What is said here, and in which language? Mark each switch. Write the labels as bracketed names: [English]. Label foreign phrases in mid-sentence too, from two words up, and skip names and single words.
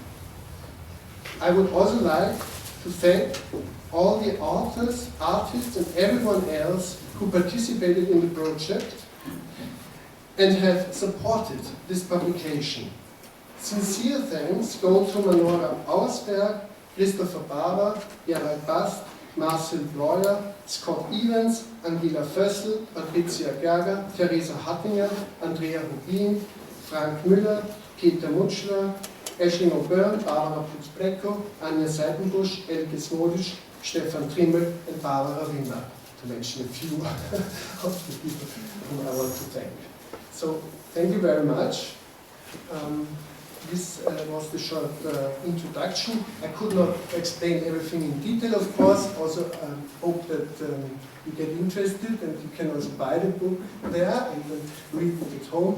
[English] I would also like to thank all the authors, artists, and everyone else who participated in the project and have supported this publication. Sincere thanks go to Manora Auersberg, Christopher Barber, Gerald Bast, Marcel Breuer, Scott Evans, Angela Fössl, Patricia Gerger, Theresa Hattinger, Andrea Rubin, Frank Müller, Peter Mutschler, Aisling O'Byrne, Barbara Putz-Brecko, Anja Seitenbusch, Elke Smodic, Stefan Trimmel, and Barbara Wimmer, to mention a few of the people whom I want to thank. So, thank you very much. This was the short introduction. I could not explain everything in detail, of course. Also, I hope that you get interested and you can also buy the book there and read it at home.